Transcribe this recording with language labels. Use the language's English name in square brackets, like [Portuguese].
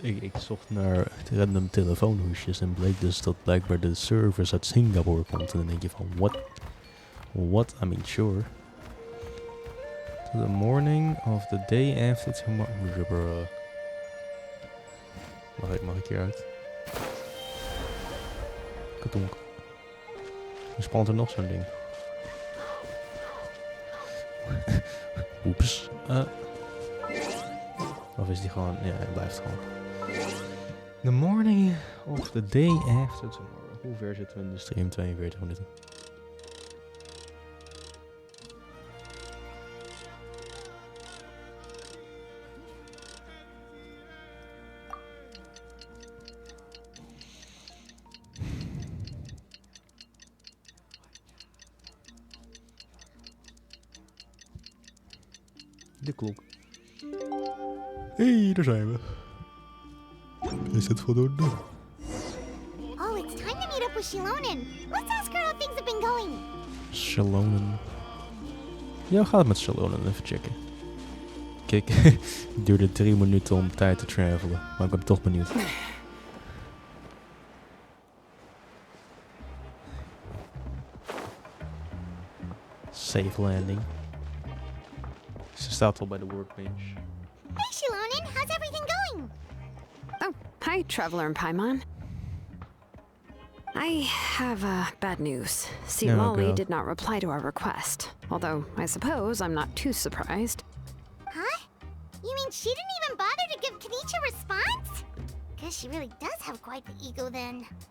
[Dutch] Ik zocht naar random telefoonhoesjes en bleek dus dat blijkbaar de service uit Singapore komt. En dan denk je van, [English] what? What? I mean, sure. To the morning of the day after tomorrow. [Dutch] Mag ik hieruit? Katonk. Er spant er nog zo'n ding. Oeps. Of is die gewoon... Ja, hij blijft gewoon. [English] The morning of the day after tomorrow. [Dutch] Hoe ver zitten we in de stream? 42 minuten. De klok. Hey, daar zijn we. Is het voldoende? [English] Oh, it's time to meet up with Shilonen. Let's ask her how things have been going. Shilonen. [Dutch] Ja, hoe gaat het met Shilonen? Even checken. Kijk, het duurde 3 minuten om tijd te travelen. Maar ik ben toch benieuwd. [English] Safe landing. [Dutch] Ze staat al bij de workbench. [English] Hey, Shilonen, how's everything going? Oh, hi, Traveler and Paimon. I have bad news. Citlali did not reply to our request. Although, I suppose I'm not too surprised. Huh? You mean she didn't even bother to give Kenichi a response? Guess she really does have quite the ego then.